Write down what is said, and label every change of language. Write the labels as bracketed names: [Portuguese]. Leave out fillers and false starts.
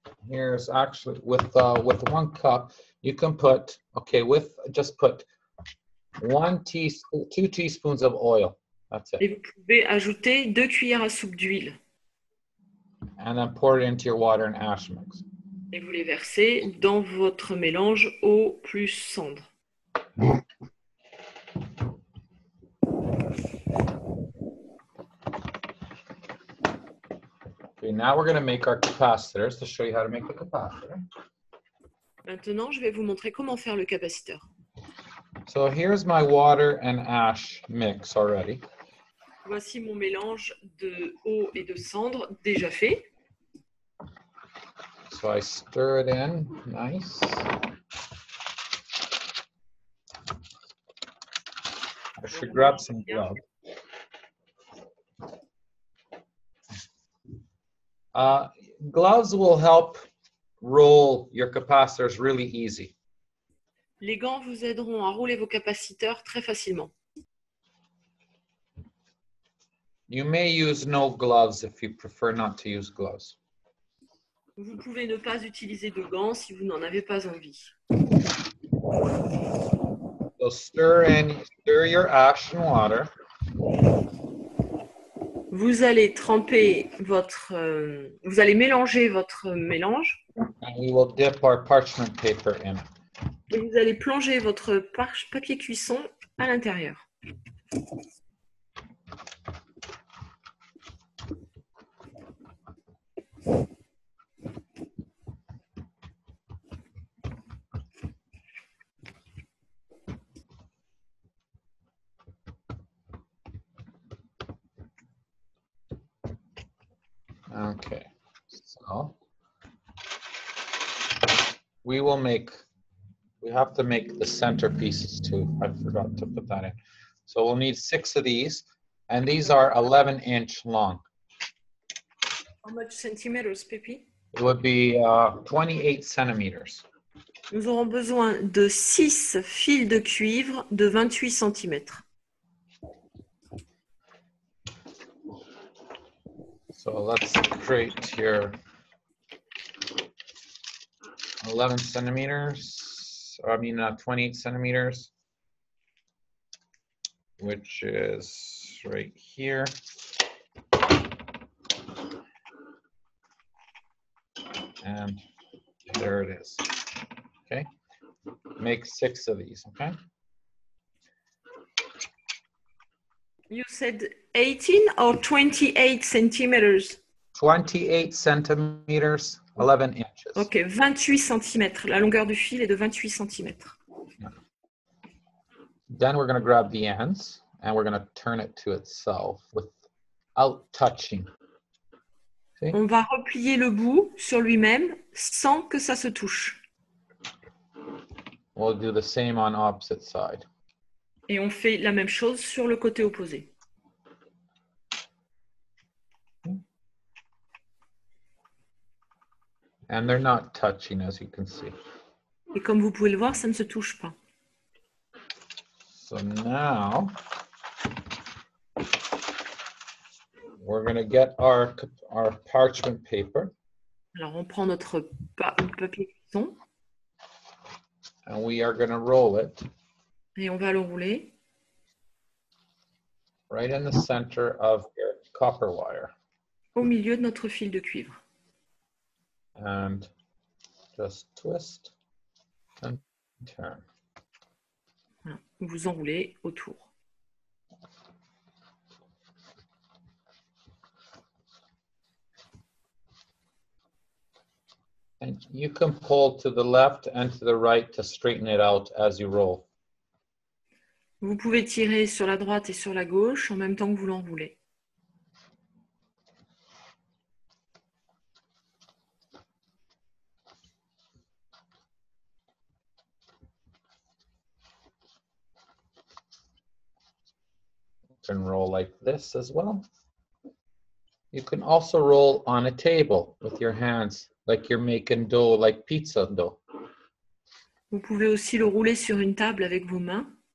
[English] Here's actually with 1 cup, you can put, okay, just put 2 teaspoons of oil. That's it. [French] Et vous pouvez ajouter 2 cuillères à soupe d'huile. [English] And then pour it into your water and ash mix. [French] Et vous les versez dans votre mélange eau plus cendre. [English] Okay, now we're going to make our capacitors to show you how to make the capacitor. [French] Maintenant, je vais vous montrer comment faire le capaciteur. [English] So here's my water and ash mix already. [French] Voici mon mélange de eau et de cendre déjà fait. [English] So I stir it in, nice. I should grab some gloves. Gloves will help roll your capacitors really easy. [French] Les gants vous aideront à rouler vos capaciteurs très facilement. [English] You may use no gloves if you prefer not to use gloves. [French] Vous pouvez ne pas utiliser de gants si vous n'en avez pas envie. [English] So stir your ash and water. [French] Vous allez tremper vous allez mélanger votre mélange. [English] And we will dip our parchment paper in it. [French] Et vous allez plonger votre papier cuisson à l'intérieur. [English] Okay, so we have to make the center pieces too. I forgot to put that in. So we'll need 6 of these, and these are 11-inch long. How much centimeters, Pépi? It would be 28 centimeters. [French] Nous aurons besoin de 6 fils de cuivre de 28 cm. [English] So let's create here 11 centimeters, I mean 28 centimeters, which is right here. And there it is, okay? Make 6 of these, okay? You said 18 or 28 centimeters? 28 centimeters, 11 inches. Ok, 28 cm. [French] La longueur du fil est de 28 cm. [English] Then we're going to grab the ends and we're going to turn it to itself without touching. See? [French] On va replier le bout sur lui-même sans que ça se touche. [English] We'll do the same on opposite side. [French] Et on fait la même chose sur le côté opposé. [English] And they're not touching, as you can see. [French] Et comme vous pouvez le voir, ça ne se touche pas. [English] So now we're going to get our parchment paper. [French] Alors, on prend notre papier cuisson [English] And we are going to roll it [French] et on va le rouler [English] right in the center of your copper wire. [French] au milieu de notre fil de cuivre. [English] And just twist and turn. [French] Voilà. Vous enroulez autour. [English] And you can pull to the left and to the right to straighten it out as you roll. [French] Vous pouvez tirer sur la droite et sur la gauche en même temps que vous l'enroulez. [English] You can roll like this as well. You can also roll on a table with your hands, like you're making dough, like pizza dough. [French] Vous pouvez aussi le rouler sur une table avec vos mains.